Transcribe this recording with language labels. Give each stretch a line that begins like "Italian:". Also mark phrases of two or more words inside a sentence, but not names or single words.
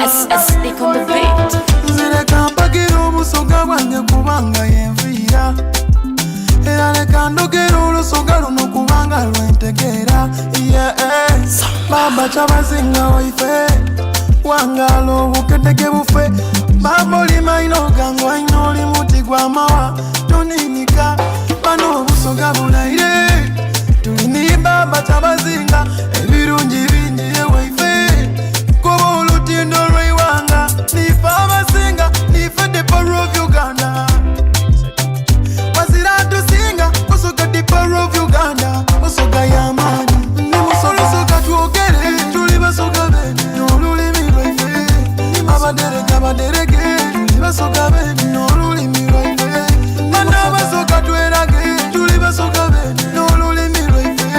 English: Stick on the beat.
Soga: Nzire Katukiro Busoga bwange kubanga yenvira era leka ndogera olusoga luno kubanga lwentegera baba Kyabazinga waife wangalo obukedege bufe baba oli maino gangwaina oli muti gwa mawa toninika bano Busoga bulaire tulini baba Kyabazinga ebirungi bingi ewaife kuba olutindo lweiwanga nife abasinga nife
English: the power of Uganda
Soga: wazira tusinga Busoga
English: the power of Uganda
Soga: Busoga y'amaanyi ndi Busoga twogere tuli Basoga bene n'olulimi lwaife abaderege tuli Basoga bene n'olulimi lwaife bana Basoga twerage tuli Basoga bene n'olulimi lwaife